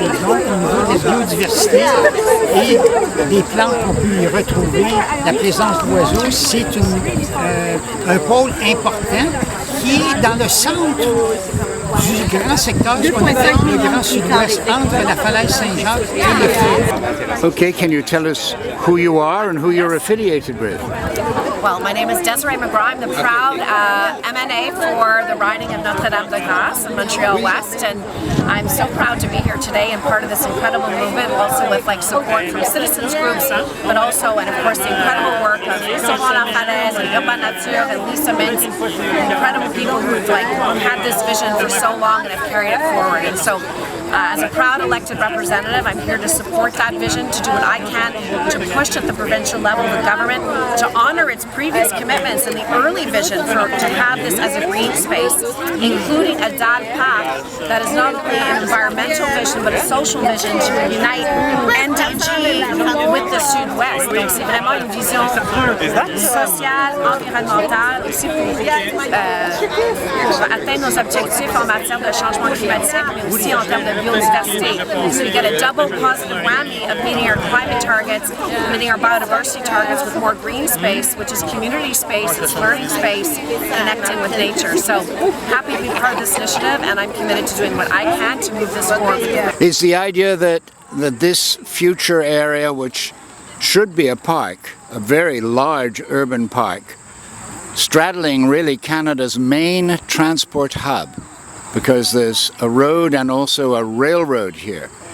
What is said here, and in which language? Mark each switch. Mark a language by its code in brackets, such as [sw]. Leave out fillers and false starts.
[fr] Donc, au niveau de la biodiversité et des plantes qu'on peut y retrouver, la présence d'oiseaux, c'est un pôle important qui est dans le centre du grand secteur, ce qu'on appelle le Grand Sud-Ouest, entre la falaise Saint-Jacques et le fleuve. [en] Okay, can you tell us who you are and who you're affiliated with? Well, my name is Desiree McGraw. I'm the proud MNA for the riding of Notre-Dame-de-Grâce in Montreal West, and I'm so proud to be here today and part of this incredible movement, also with support from citizens groups, but also, and of course, the incredible work of Sauvons la Falaise and Urban Nature and Lisa Mintz, incredible people who've had this vision for so long and have carried it forward. And so, as a proud elected representative, I'm here to support that vision, to do what I can to push at the provincial level of the government, to honor its previous commitments and the early vision to have this as a green space, including a DAD path that is not only an environmental vision but a social vision to unite NDG with the Sud-Ouest. [fr] Donc c'est vraiment une vision sociale, environnementale, aussi pour atteindre nos objectifs en matière de changement climatique, mais aussi en termes de biodiversity. [en] So we get a double positive whammy of meeting our climate targets, meeting our biodiversity targets with more green space, which is community space, it's learning space, connecting with nature. So happy to be part of this initiative, and I'm committed to doing what I can to move this forward. Is the idea that this future area, which should be a park, a very large urban park, straddling really Canada's main transport hub, because there's a road and also a railroad here.